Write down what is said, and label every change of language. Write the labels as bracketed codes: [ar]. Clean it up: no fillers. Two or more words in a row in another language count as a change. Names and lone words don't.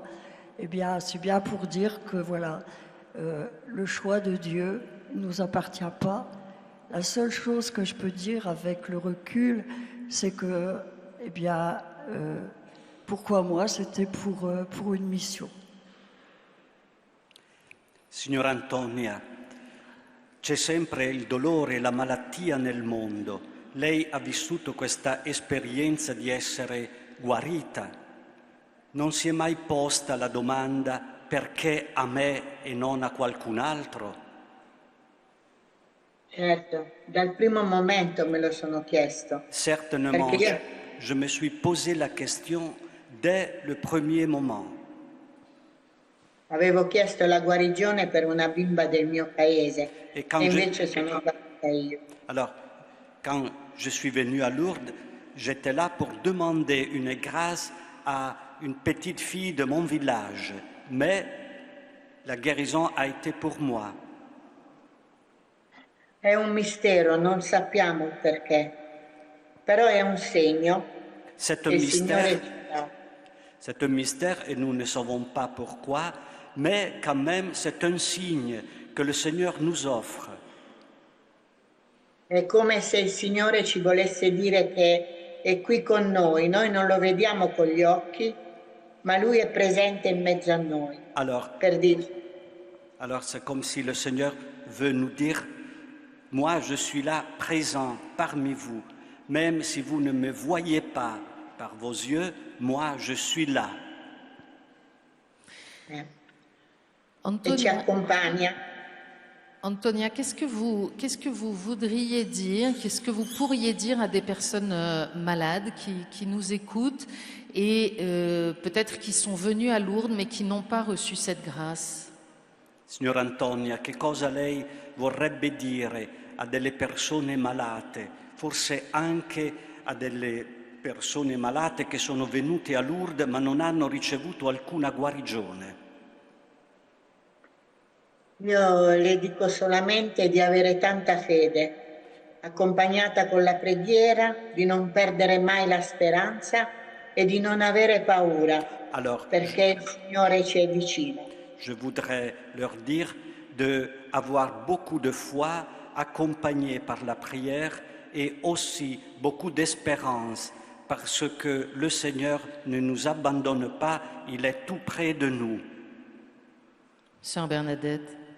[fr] Eh bien, c'est bien pour dire que voilà, le choix de Dieu ne nous appartient pas. La seule chose que je peux dire avec le recul, c'est que, eh bien, pourquoi moi? C'était pour une mission. [it] Signora Antonia, c'è sempre il dolore e la malattia nel mondo. Lei ha vissuto questa esperienza di essere guarita. Non si è mai posta la domanda perché a me e non a qualcun altro? Certo, dal primo momento me lo sono chiesto. [fr] Certainement, je me suis posé la question dès le premier moment. [it] Avevo chiesto la guarigione per una bimba del mio paese e invece sono guarita io. [fr] Alors, quand je suis venu à Lourdes, j'étais là pour demander une grâce à une petite fille de mon village, mais la guérison a été pour moi. [it] È un mistero, non sappiamo il perché, però è un segno. [fr] C'est un mystère et nous ne savons pas pourquoi, mais quand même c'est un signe que le Seigneur nous offre. [it] È come se il Signore ci volesse dire che è qui con noi non lo vediamo con gli occhi, ma Lui è presente in mezzo a noi. [fr] Alors c'est comme si le Seigneur veut nous dire, moi je suis là présent parmi vous, même si vous ne me voyez pas par vos yeux, moi je suis là. [it] E ci accompagna. [fr] Antonia, qu'est-ce que vous voudriez dire, qu'est-ce que vous pourriez dire à des personnes malades qui nous écoutent et peut-être qui sont venues à Lourdes mais qui n'ont pas reçu cette grâce? [it] Signora Antonia, che cosa lei vorrebbe dire a delle persone malate, forse anche a delle persone malate che sono venute a Lourdes ma non hanno ricevuto alcuna guarigione? Io le dico solamente di avere tanta fede, accompagnata con la preghiera, di non perdere mai la speranza e di non avere paura, perché il Signore ci è vicino. [fr] Je voudrais leur dire d'avoir beaucoup de foi, accompagnée par la prière et aussi beaucoup d'espérance, parce que le Seigneur ne nous abandonne pas, il est tout près de nous. Sœur Bernadette.